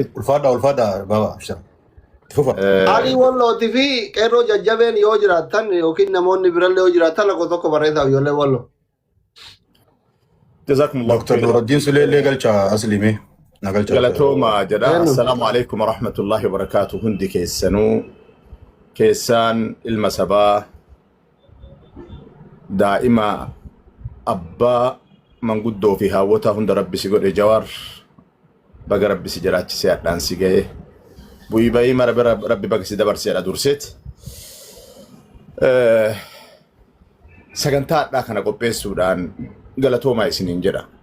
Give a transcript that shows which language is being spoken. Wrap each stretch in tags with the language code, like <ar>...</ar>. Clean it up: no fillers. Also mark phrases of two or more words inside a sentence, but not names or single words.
<om>Ulfaadha baba abshar. Haalii wallootii fi qeerroo jajjabeen yoo jiraatan yookiin namoonni birallee yoo jiraatan lakkoofsa tokko barreessaa ijoollee walloo. Jazakumullahu Dr. Nuruddin Suleelee galcha asliimee. Galatooma jedha.</om> <ar>السلام عليكم ورحمة الله وبركاته.</ar> <om>Hundi keessanuu keessaan ilma sabaa daa'ima abbaa manguddoo fi hawwata hunda rabbi si godhe Jawaar baga rabbi si jiraachisee hadhaan si ga'e bu'ii ba'ii mara rabbi baga si dabarseedha durseet sagantaa hadhaa kana qopheessuudhaan galatoomaa isiniin jedha.</om>